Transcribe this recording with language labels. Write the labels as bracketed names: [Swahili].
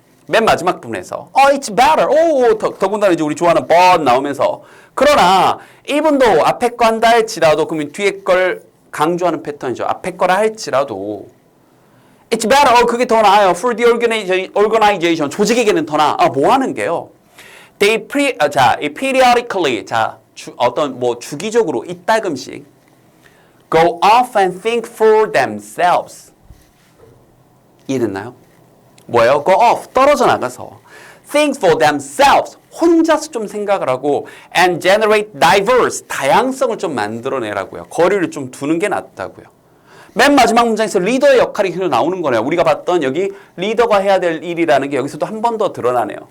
[Korean] 맨 마지막 부분에서 [English] it's better. [Korean] 더군다나 이제 우리 좋아하는 but 나오면서 그러나 이분도 앞에 거 한다 할지라도 그러면 뒤에 걸 강조하는 패턴이죠. 앞에 거라 할지라도 [English] it's better. [Korean] 그게 더 나아요. [English] For the organization. [Korean] 조직에게는 더 나아. 뭐 하는 게요? [English] They periodically [Korean] 어떤 뭐 주기적으로 이따금씩 [English] go off and think for themselves. [Korean] 이해됐나요? 뭐예요? Go off, 떨어져 나가서 [English] think for themselves, [Korean] 혼자서 좀 생각을 하고 [English] and generate diverse, [Korean] 다양성을 좀 만들어내라고요. 거리를 좀 두는 게 낫다고요. 맨 마지막 문장에서 리더의 역할이 그냥 나오는 거네요. 우리가 봤던 여기 리더가 해야 될 일이라는 게 여기서도 한 번 더 드러나네요.